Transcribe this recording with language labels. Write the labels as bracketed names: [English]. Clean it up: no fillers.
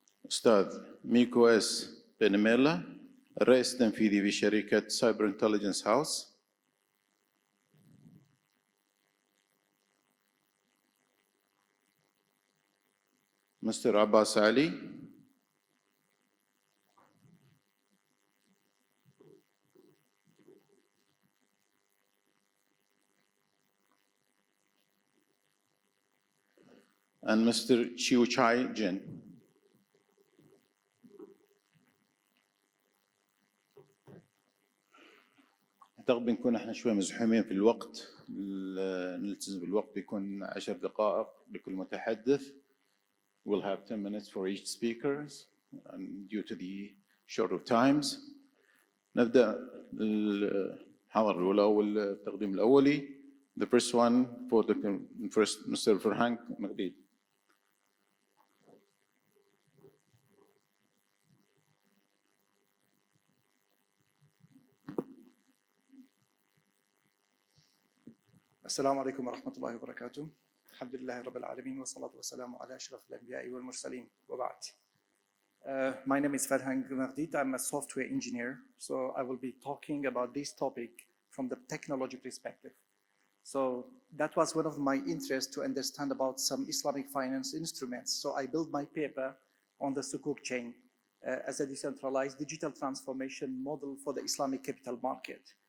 [Arabic] أستاذ ميكو اس بنميلا الرئيس التنفيذي في شركة سايبر انتليجنس هاوس، مستر عباس علي [English] and Mr. [Arabic] Chiu Chai Jin. أعتقد بنكون احنا شوي مزحومين في الوقت، نلتزم بالوقت، بيكون 10 دقائق لكل متحدث. [English] We'll have 10 minutes for each speaker and due to the short of times. [Arabic] نبدأ الحاضر الأولى والتقديم الأولي. [English] The first one for the first Mr. Farhank Magdid. [Arabic] السلام عليكم ورحمة الله وبركاته. الحمد لله رب العالمين والصلاة والسلام على أشرف الأنبياء والمرسلين وبعد. [English] My name is Farhang Magdid. I'm a software engineer. So I will be talking about this topic from the technology perspective. So that was one of my interests to understand about some Islamic finance instruments. So I built my paper on the Sukuk chain as a decentralized digital transformation model for the Islamic capital market.